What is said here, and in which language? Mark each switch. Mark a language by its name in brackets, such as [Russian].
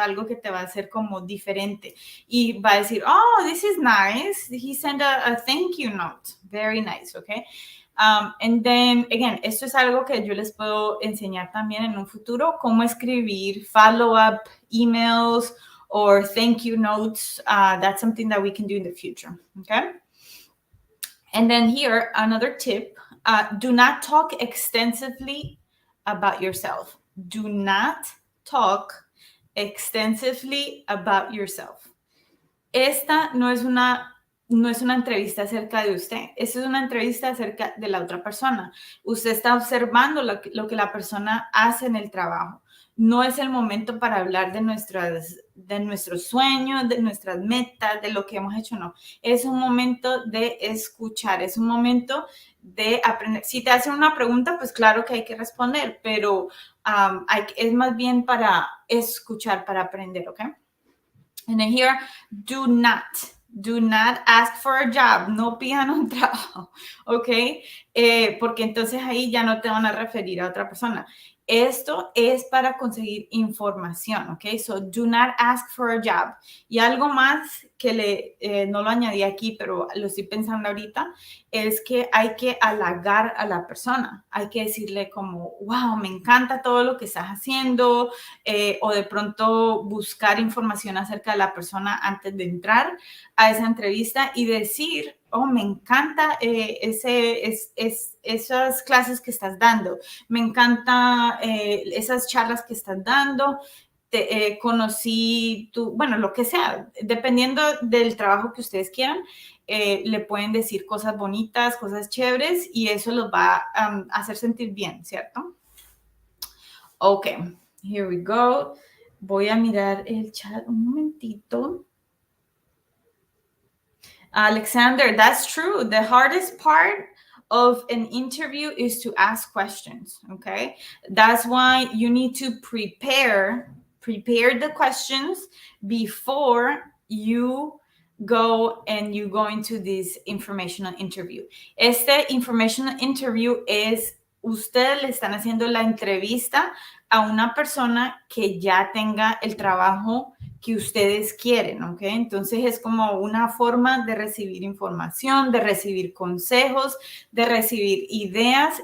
[Spanish] Algo que te va a hacer como diferente. Y va a decir, [English] oh, this is nice. He sent a thank you note. Very nice, okay? And then, again, [Spanish] esto es algo que yo les puedo enseñar también en un futuro, cómo escribir [English] follow-up emails or thank you notes. That's something that we can do in the future, okay? And then here, another tip, do not talk extensively about yourself. Do not talk extensively about yourself. [Spanish] Esta no es una entrevista acerca de usted. Esta es una entrevista acerca de la otra persona. Usted está observando lo que la persona hace en el trabajo. No es el momento para hablar de nuestros sueños, de nuestras metas, de lo que hemos hecho, no. Es un momento de escuchar, es un momento de aprender. Si te hacen una pregunta, pues claro que hay que responder, pero es más bien para escuchar, para aprender, ¿ok? [English] And then here, do not ask for a job. [Spanish] No pidan un trabajo, ¿ok? Porque entonces ahí ya no te van a referir a otra persona. Esto es para conseguir información, ¿ok? [English] So, do not ask for a job. [Spanish] Y algo más que no lo añadí aquí, pero lo estoy pensando ahorita, es que hay que halagar a la persona. Hay que decirle como, wow, me encanta todo lo que estás haciendo, o de pronto buscar información acerca de la persona antes de entrar a esa entrevista y decir oh, me encanta esas clases que estás dando, me encanta esas charlas que estás dando, conocí tu, bueno, lo que sea, dependiendo del trabajo que ustedes quieran, le pueden decir cosas bonitas, cosas chéveres y eso los va a hacer sentir bien, ¿cierto? [English] Ok, here we go. [Spanish] Voy a mirar el chat un momentito. [English] Alexander, that's true. The hardest part of an interview is to ask questions, okay? That's why you need to prepare the questions before you go into this informational interview. [Spanish] Este informational interview es, ustedes le están haciendo la entrevista a una persona que ya tenga el trabajo que ustedes quieren, ¿ok? Entonces es como una forma de recibir información, de recibir consejos, de recibir ideas.